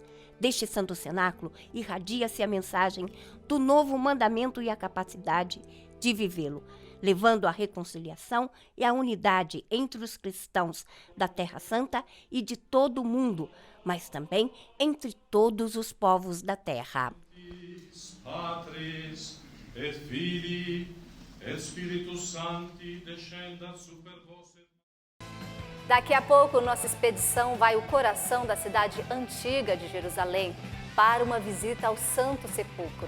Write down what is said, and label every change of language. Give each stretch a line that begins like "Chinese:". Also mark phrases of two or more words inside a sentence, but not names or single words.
Portuguese: Deste santo cenáculo irradia-se a mensagem do novo mandamento e a capacidade de vivê-lo, levando à reconciliação e à unidade entre os cristãos da Terra Santa e de todo o mundo, mas também entre todos os povos da terra.
Latin: Patris et Filii et Spiritus Sancti descendat super vos.
Portuguese: Daqui a pouco, nossa expedição vai ao coração da cidade antiga de Jerusalém para uma visita ao Santo Sepulcro.